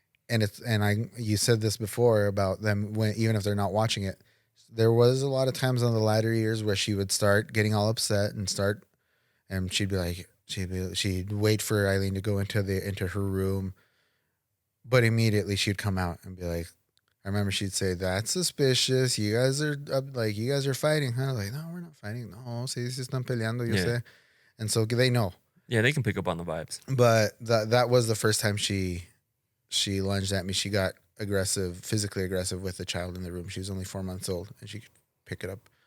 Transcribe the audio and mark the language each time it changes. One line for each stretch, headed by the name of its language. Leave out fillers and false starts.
English: You said this before about them even if they're not watching it, there was a lot of times on the latter years where she would start getting all upset and she'd be like, she'd wait for Eileen to go into her room, but immediately she'd come out and be like, I remember she'd say, that's suspicious. You guys are fighting, huh? Like, no, we're not fighting.
Spanish: No, si están peleando, yo sé.
English: And so they know. Yeah, they can pick up on the vibes. But that was the first time she lunged at me. She got physically aggressive with the child in the room. She was only 4 months old, and she could pick it up.